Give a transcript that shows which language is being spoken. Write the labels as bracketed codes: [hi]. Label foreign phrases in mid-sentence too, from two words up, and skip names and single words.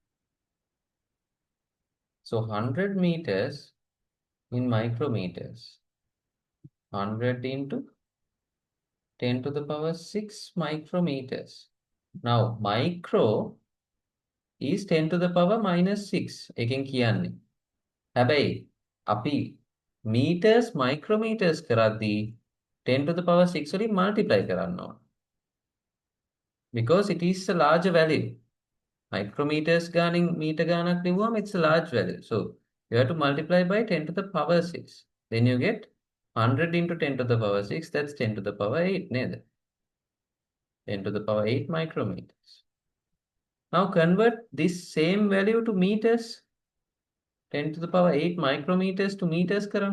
[en] So 100 meters in micrometers. 100 into 10 to the power 6 micrometers. Now, micro is 10 to the power minus 6. [si] එකෙන් කියන්නේ. හැබැයි අපි [en] meters micrometers [si] කරද්දී [en] 10 to the power 6 [si] වලින් multiply කරන්න ඕන. [en] Because it is a larger value. Micrometers [si] ගානින් meter ගානක් ලිව්වම [en] it's a large value. So you have to multiply by 10 to the power 6. Then you get 100 into 10 to the power 6. That's 10 to the power 8 නේද? 10 to the power 8 micrometers. Now convert this same value to meters. 10 to the power 8 micrometers to meters කරන්න.